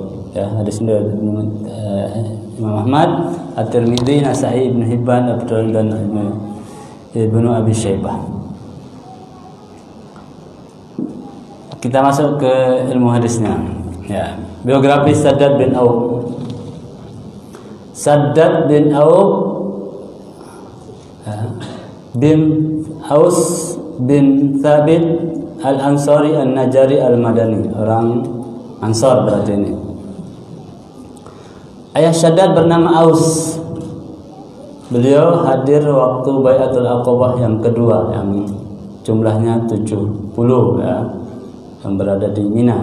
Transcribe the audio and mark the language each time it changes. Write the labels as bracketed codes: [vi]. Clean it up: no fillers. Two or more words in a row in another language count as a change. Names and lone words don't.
[id] Ya, hadis ini Imam Ahmad, At-Tirmidzi, Nasa'i, Ibnu Hibban, dan Ibnu Abi Syaibah. Kita masuk ke ilmu hadisnya. Ya, biografi Shaddad bin Auf. Shaddad bin Auf bin Aus bin Thabit Al-Ansari An-Najari Al-Madani, orang Ansar berarti ini. Ayah Shaddad bernama Aus. Beliau hadir waktu Bai'atul Aqabah yang kedua, yang jumlahnya 70 ya, yang berada di Mina.